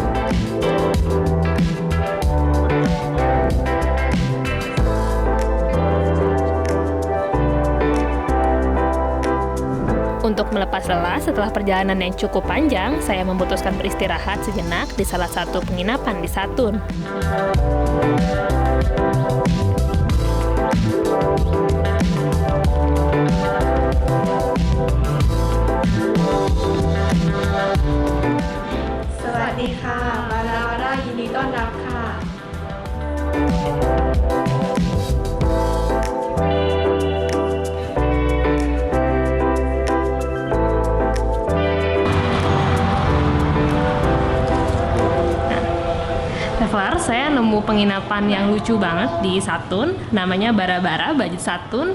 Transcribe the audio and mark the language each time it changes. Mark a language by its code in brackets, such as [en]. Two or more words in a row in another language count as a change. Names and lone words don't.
[id] Untuk melepas lelah setelah perjalanan yang cukup panjang, saya memutuskan beristirahat sejenak di salah satu penginapan di Satun. [th] Sawadee-ka, Wara-wara, ยินดีต้อนรับค่ะ [id] Traveler, saya nemu penginapan yang lucu banget di Satun, namanya Bara-Bara Budget Satun.